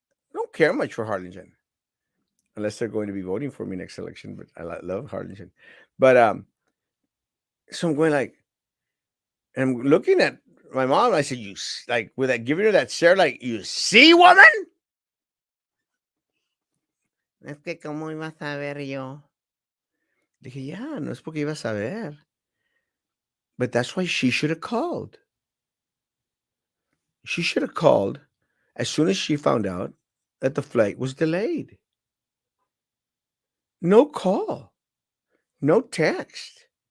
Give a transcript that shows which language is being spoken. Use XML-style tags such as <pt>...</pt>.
<en>I don't care much for Harlingen. Unless they're going to be voting for me next election, but I love Harlingen. But so I'm going like, and I'm looking at my mom. I said, "You like with that giving her that stare, like you see, woman."</en> <es>Es que cómo iba a saber yo. Le dije, yeah, no es porque iba a saber.</es> <en>But that's why she should have called. She should have called as soon as she found out that the flight was delayed. No call, no text.</en>